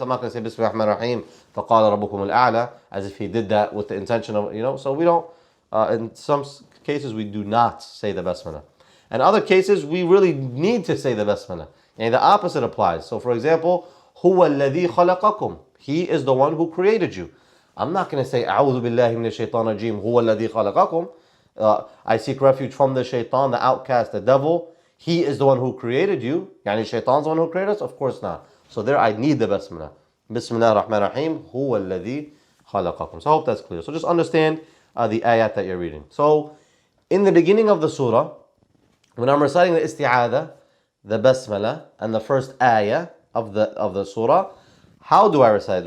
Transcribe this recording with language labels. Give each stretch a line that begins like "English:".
English: I'm not going to say
Arabic: Bismillah ar-Rahman ar-Rahim, فَقَالَ رَبُّكُمُ الْأَعْلَى,
English: as if he did that with the intention of, so we don't, in some cases we do not say the basmala. In other cases, we really need to say the basmala. And the opposite applies. So for example,
Arabic: هُوَ الَّذِي خَلَقَكُمْ.
English: He is the one who created you. I'm not going to say
Arabic: أعوذ بالله من الشيطان الرجيم هُوَ الَّذِي خَلَقَكُمْ.
English: I seek refuge from the shaitan, the outcast, the devil. He is the one who created you. Yani shaitan's the one who created us? Of course not. So there I need the basmala.
Arabic: Bismillah ar-Rahman ar-Rahim, هُوَ الَّذِي خَلَقَكُمْ.
English: So I hope that's clear. So just understand the ayat that you're reading. So, in the beginning of the surah, when I'm reciting the isti'adah, the basmala, and the first ayah of the surah, how do I recite it?